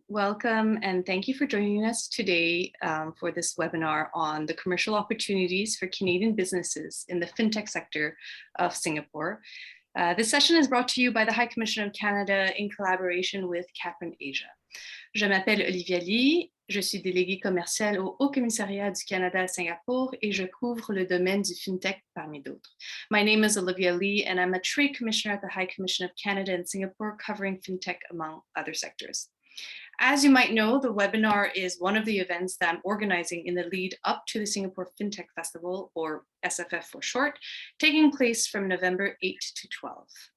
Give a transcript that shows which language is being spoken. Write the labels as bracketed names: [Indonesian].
[English] Welcome and thank you for joining us today for this webinar on the commercial opportunities for Canadian businesses in the Fintech sector of Singapore. This session is brought to you by the High Commission of Canada in collaboration with Capron Asia. [French] Je m'appelle Olivia Lee, je suis déléguée commerciale au Haut Commissariat du Canada à Singapour et je couvre le domaine du FinTech parmi d'autres. [English] My name is Olivia Lee and I'm a Trade Commissioner at the High Commission of Canada in Singapore covering FinTech among other sectors. As you might know, the webinar is one of the events that I'm organizing in the lead up to the Singapore FinTech Festival, or SFF for short, taking place from November 8 to 12.